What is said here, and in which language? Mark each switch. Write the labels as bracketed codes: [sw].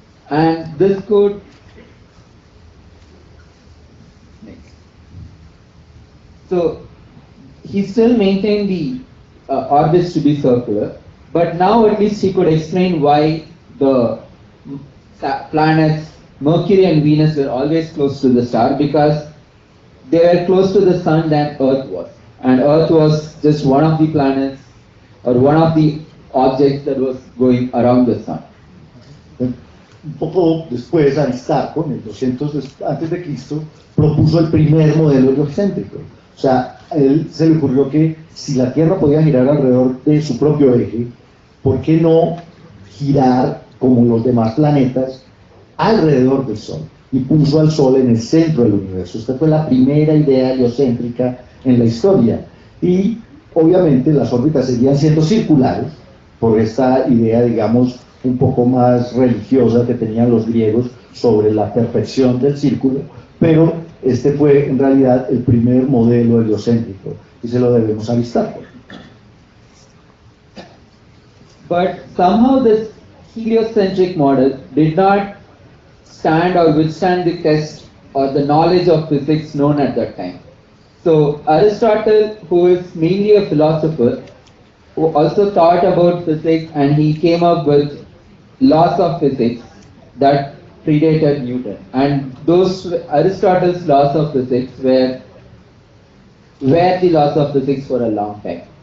[en] And this could so he still maintained the orbits to be circular, but now at least he could explain why the planets Mercury and Venus were always close to the star, because they were close to the Sun than Earth was, and Earth was just one of the planets or one of the objects that was going around the Sun. [es] Un poco después, Aristarco, en el 200 antes de Cristo, propuso el primer modelo heliocéntrico. O sea, a él se le ocurrió que si la Tierra podía girar alrededor de su propio eje, ¿por qué no girar como los demás planetas alrededor del Sol? Y puso al Sol en el centro del universo. Esta fue la primera idea heliocéntrica en la historia. Y obviamente las órbitas seguían siendo circulares por esta idea, digamos, un poco más religiosa que tenían los griegos sobre la perfección del círculo, pero este fue en realidad el primer modelo heliocéntrico y se lo debemos a Aristarco. [en] But somehow this heliocentric model did not stand or withstand the test or the knowledge of physics known at that time. So Aristotle, who is mainly a philosopher, who also thought about physics, and he came up with laws of physics that predated Newton, and those Aristotle's laws of physics were the laws of physics for a long time.